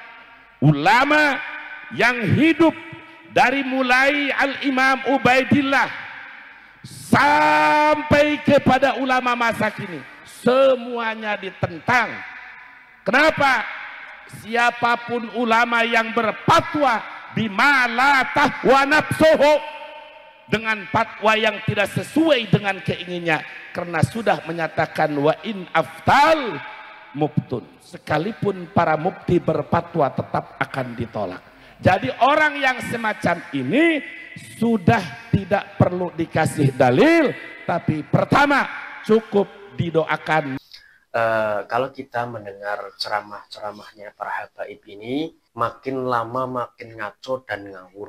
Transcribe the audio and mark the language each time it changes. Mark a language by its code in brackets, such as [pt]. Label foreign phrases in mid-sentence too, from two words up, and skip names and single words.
[id] Ulama yang hidup dari mulai Al-Imam Ubaidillah sampai kepada ulama masa kini, semuanya ditentang. Kenapa? Siapapun ulama yang berfatwa [ar] بما لا تهوى نفسه, [id] dengan fatwa yang tidak sesuai dengan keinginannya, karena sudah menyatakan [ar] وإن أفتاك المفتون, [id] sekalipun para mufti berfatwa tetap akan ditolak. Jadi orang yang semacam ini sudah tidak perlu dikasih dalil, tapi pertama cukup didoakan. Kalau kita mendengar ceramah-ceramahnya para habaib ini, makin lama makin ngaco dan ngawur.